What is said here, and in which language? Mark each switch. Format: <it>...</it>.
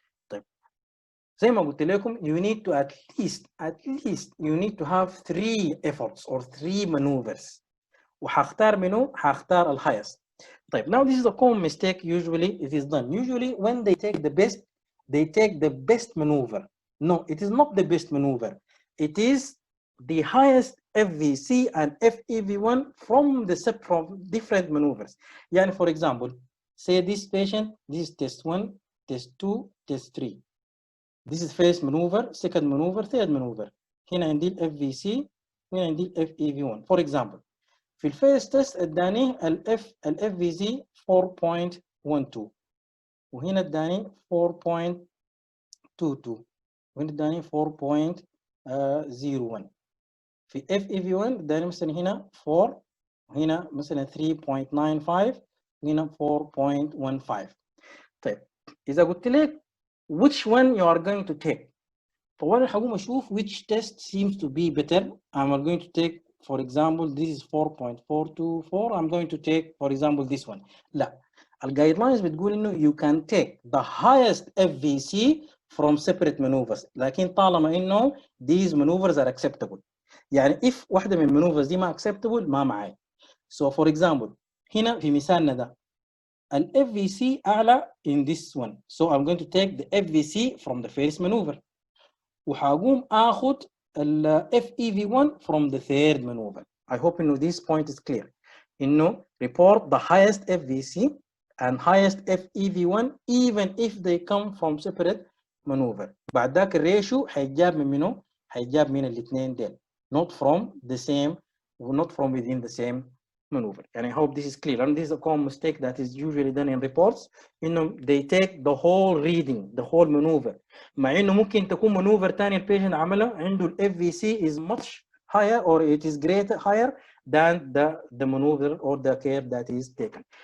<ar>طيب, زي ما قلت لكم</ar> <en>you need to at least you need to have 3 efforts or 3 maneuvers.</en> <ar>وهختار منه هختار ال highest.</ar> <en>طيب, now this is a common mistake usually it is done. Usually when they take the best maneuver. No, it is not the best maneuver. It is the highest FVC and FEV1 from different maneuvers. يعني for example, say this patient, this is test 1, test 2, test 3. This is first maneuver, second maneuver, third maneuver.</en> <ar>هنا عندي ال FVC وهنا عندي ال FEV1.</ar> <en>For example,</en> <ar>في الفيرست تيست اداني ال FVC 4.12 وهنا اداني 4.22 وهنا اداني 4.01. في FEV1 اداني مثلا هنا 4 وهنا مثلا 3.95 وهنا 4.15.</ar> <en>طيب,</en> <ar>إذا قلت لك</ar> <en>which one you are going to take,</en> <ar>فأولا هقوم أشوف</ar> <en>which test seems to be better. I'm going to take, for example, this is 4.424. I'm going to take, for example, this one.</en> <ar>لا, الجايدلاينز بتقول إنه</ar> <en>you can take the highest FVC from separate maneuvers.</en> <ar>لكن طالما إنه</ar> <en>these maneuvers are acceptable.</en> <ar>يعني if واحدة من maneuvers دي ما acceptable ما معي.</ar> <en>So for example,</en> <ar>هنا في مثالنا ده ال FVC أعلى</ar> <en>in this one. So I'm going to take the FVC from the first maneuver.</en> <ar>وهقوم آخد ال FEV1</ar> <en>from the third maneuver. I hope إنه this point is clear. إنه report the highest FVC and highest FEV1 even if they come from separate maneuver.</en> <ar>بعد ذاك الريشيو هيجاب من منه؟ هيجاب من الاثنين ديل.</ar> <en>Not from the same, not from within the same maneuver. And I hope this is clear. And this is a common mistake that is usually done in reports. They take the whole reading, the whole maneuver.</en> <ar>مع إنه ممكن تكون maneuver تاني البيشنت عملها عنده ال</ar> <en>FVC is much higher or it is higher than the maneuver or the care that is taken.</en>